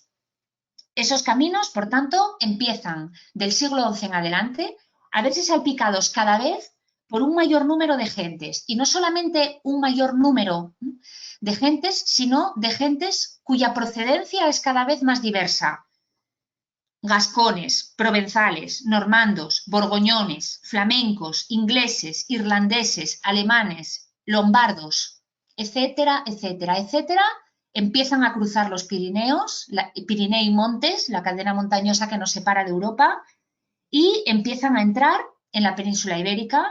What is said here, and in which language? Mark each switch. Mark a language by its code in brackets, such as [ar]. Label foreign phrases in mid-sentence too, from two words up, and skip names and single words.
[es] Esos caminos, por tanto, empiezan del siglo XI en adelante a verse salpicados cada vez por un mayor número de gentes, y no solamente un mayor número de gentes, sino de gentes cuya procedencia es cada vez más diversa. Gascones, provenzales, normandos, borgoñones, flamencos, ingleses, irlandeses, alemanes, lombardos, etcétera, etcétera, etcétera, empiezan a cruzar los Pirineos, Pirineo y Montes, la cadena montañosa que nos separa de Europa, y empiezan a entrar en la península ibérica.